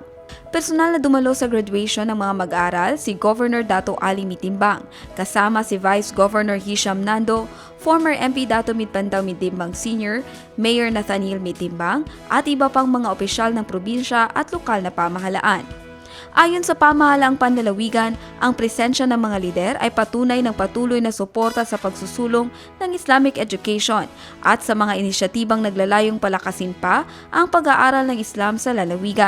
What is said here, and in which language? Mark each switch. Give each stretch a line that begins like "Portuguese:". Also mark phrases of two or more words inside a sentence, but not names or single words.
Filipino: Personal na dumalo sa graduation ng mga mag-aaral si Governor Dato Ali Mitimbang, kasama si Vice Governor Hisham Nando, former MP Dato Midpandaw Mitimbang Sr., Mayor Nathaniel Mitimbang, at iba pang mga opisyal ng probinsya at lokal na pamahalaan. Ayon sa pamahalaang panlalawigan, ang presensya ng mga lider ay patunay ng patuloy na suporta sa pagsusulong ng
English: Islamic education
Filipino: at sa mga inisyatibang naglalayong palakasin pa ang pag-aaral ng Islam sa lalawigan.